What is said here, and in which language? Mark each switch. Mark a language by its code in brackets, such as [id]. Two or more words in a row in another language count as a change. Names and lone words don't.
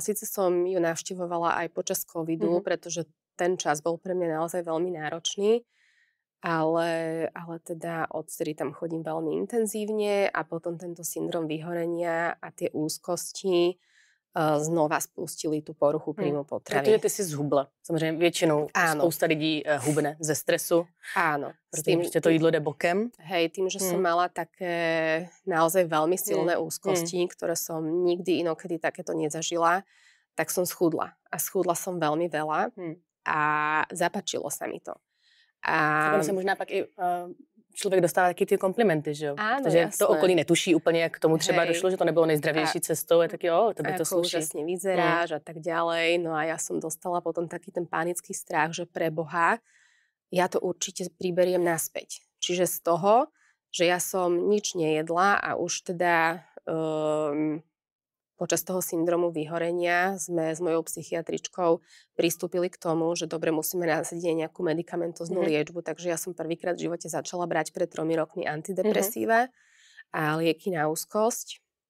[sk] Sice som ju navštevovala aj počas covidu, pretože ten čas bol pre mňa naozaj veľmi náročný, ale teda odtedy tam chodím veľmi intenzívne a potom tento syndrom vyhorenia a tie úzkosti znova spustili tú poruchu príjmu potravy. [cs] Protože ty si zhubla. Samozřejmě většinou spousta lidí hubne ze stresu. [sk] Áno. [cs] Protože to jídlo jde bokem. [sk] Hej, tým, že som mala také naozaj veľmi silné úzkosti, ktoré som nikdy inokedy takéto nezažila, tak som schudla. A schudla som veľmi veľa a zapáčilo sa mi to. A [cs] ono se možná pak i člověk dostává taky ty komplimenty, že jo? [sk] Áno, [cs] protože [sk] jasné. [cs] to okolí netuší úplně, jak k tomu třeba došlo, že to nebylo nejzdravější cestou, je taky tebe to sluší. [sk] Ako úžasne vyzeráš a tak ďalej. No a ja som dostala potom taký ten panický strach, že pre Boha, ja to určite priberiem naspäť. Čiže z toho, že ja som nič nejedla a už teda počas toho syndromu vyhorenia sme s mojou psychiatričkou pristúpili k tomu, že dobre, musíme nasadiť nejakú medikamentóznu liečbu, takže ja som prvýkrát v živote začala brať pred 3 rokmi antidepresíva a lieky na úzkosť.